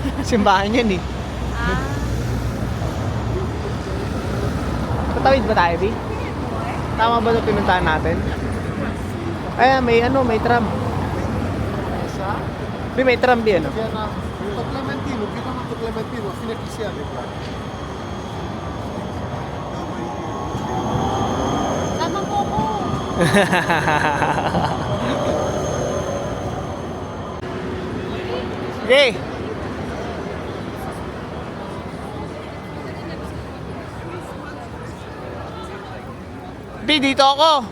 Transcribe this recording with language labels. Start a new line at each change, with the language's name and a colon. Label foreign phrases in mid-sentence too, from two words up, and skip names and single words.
Filipino: Simbahan yan eh. Ah, Tatawid ba tayo, Bi? Tama ba ito pinuntahan natin? Ay, may ano, may tram. Bi, may tram, Bi, ano? Kaya na, ito Clementino, kita mo ito Clementino,
Italian: fine che sia di qua.
Filipino: sama po ko. Okay. Bi, dito ako.